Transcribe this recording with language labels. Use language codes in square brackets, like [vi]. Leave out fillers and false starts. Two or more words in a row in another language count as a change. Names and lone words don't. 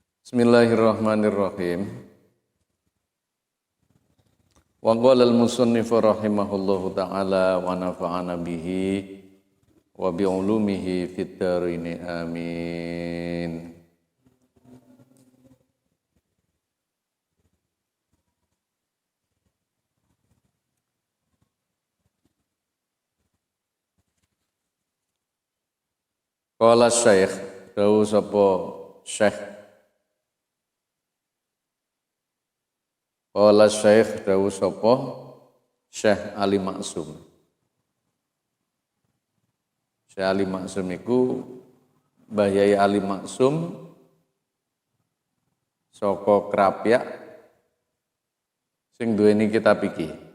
[ar] بسم الله الرحمن الرحيم. وقال المصنف رحمه الله تعالى ونفعنا به وبعلومه في الدارين آمين. قال الشيخ [jv] dawuh sapa Syekh [ar] قال الشيخ [jv] dawuh sapa Syekh Ali Maksum. Syekh Ali Maksum iku Mbah Yai Ali Maksum saka Krapyak sing duweni kitab iki.